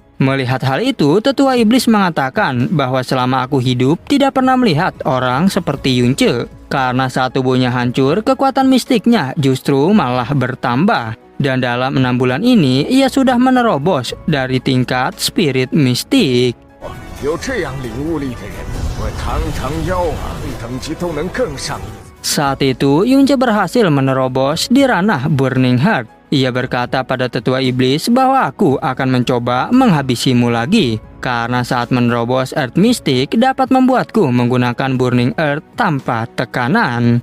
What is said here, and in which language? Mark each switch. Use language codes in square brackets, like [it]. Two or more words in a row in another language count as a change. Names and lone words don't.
[id] Melihat hal itu, tetua iblis mengatakan bahwa selama aku hidup tidak pernah melihat orang seperti Yunce. Karena saat tubuhnya hancur, kekuatan mistiknya justru malah bertambah. Dan dalam 6 bulan ini, ia sudah menerobos dari tingkat spirit mistik. [zh] 有这样领悟力的人，我堂堂妖王等级都能更上一层。 [id] Saat itu, Yunce berhasil menerobos di ranah Burning Heart. Ia berkata pada tetua iblis bahwa aku akan mencoba menghabisimu lagi. Karena saat menerobos Earth Mystic dapat membuatku menggunakan Burning Earth tanpa tekanan.